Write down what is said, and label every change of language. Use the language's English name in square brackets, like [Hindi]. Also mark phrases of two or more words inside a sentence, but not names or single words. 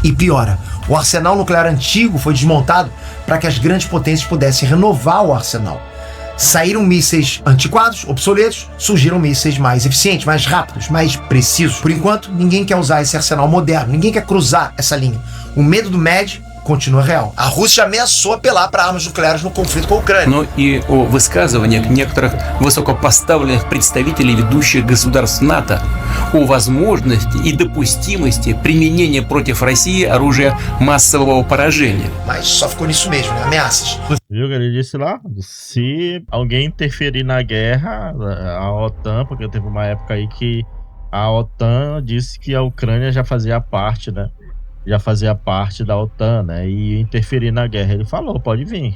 [Portuguese] E piora, o arsenal nuclear antigo foi desmontado para que as grandes potências pudessem renovar o arsenal. Saíram mísseis antiquados, obsoletos, surgiram mísseis mais eficientes, mais rápidos, mais precisos. Por enquanto, ninguém quer usar esse arsenal moderno, ninguém quer cruzar essa linha. O medo do MED continua real. A Rússia ameaçou apelar para armas nucleares no conflito com a Ucrânia. [Russian] Но и о высказываниях некоторых высокопоставленных представителей ведущих государств НАТО о возможности и допустимости применения против России оружия массового поражения. [Portuguese] Mas só ficou nisso mesmo, né? Ameaças. Viu o que ele disse lá? Se alguém interferir na guerra, a OTAN, porque teve uma época aí que a OTAN disse que a Ucrânia já fazia parte, né? Já fazia parte da OTAN, né? E interferir na guerra. Ele falou, pode vir.